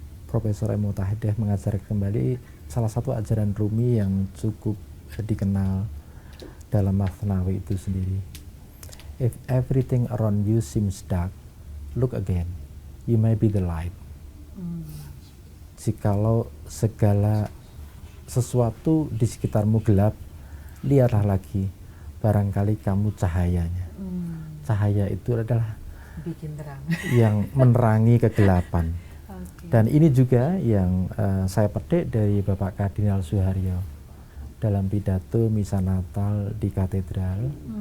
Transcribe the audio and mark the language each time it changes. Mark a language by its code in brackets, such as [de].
[id] Profesor Ray Mutahedeh mengajar kembali salah satu ajaran Rumi yang cukup dikenal dalam Masnawi itu sendiri. [en] If everything around you seems dark, look again, you may be the light. [id] Jikalau segala sesuatu di sekitarmu gelap, lihatlah lagi, barangkali kamu cahayanya. Cahaya itu adalah bikin terang, yang menerangi kegelapan. Okay. Dan ini juga yang saya petik dari Bapak Kardinal Suharyo dalam pidato misa Natal di katedral.